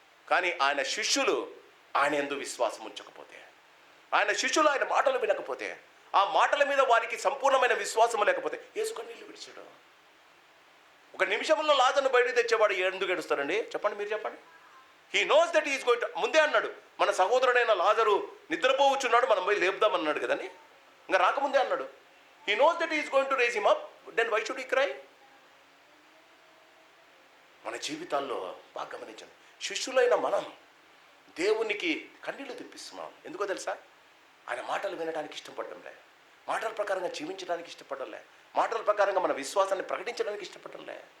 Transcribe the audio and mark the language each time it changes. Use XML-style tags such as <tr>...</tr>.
<te>కానీ ఆయన శిష్యులు ఆయన యందు విశ్వాసం ఉంచకపోతే, ఆయన శిష్యులు ఆయన మాటలు వినకపోతే, ఆ మాటల మీద వారికి సంపూర్ణమైన విశ్వాసం లేకపోతే యేసు కన్నీళ్లు విడిచాడు. ఒక నిమిషంలో లాజరును బయటకు తెచ్చేవాడు ఎందుకు ఏడుస్తారండి? చెప్పండి, మీరు చెప్పండి.</te> <en>he knows that is going to,</en> <te>ముందే అన్నాడు మన సహోదరుడైన లాజరు నిద్రపోవచ్చున్నాడు, మనం పోయి లేపుదామన్నాడు కదండి. ఇంకా రాకముందే అన్నాడు.</te> <en>He knows that he is going to raise him up, then why should he cry?</en> <te>మన జీవితాల్లో బాగా గమనించండి. శిష్యులైన మనం దేవునికి కన్నీళ్లు తెప్పిస్తున్నాం. ఎందుకో తెలుసా? ఆయన మాటలు వినడానికి ఇష్టపడడంలే, మాటల ప్రకారంగా జీవించడానికి ఇష్టపడలే, మాటల ప్రకారంగా మన విశ్వాసాన్ని ప్రకటించడానికి ఇష్టపడలే.</te>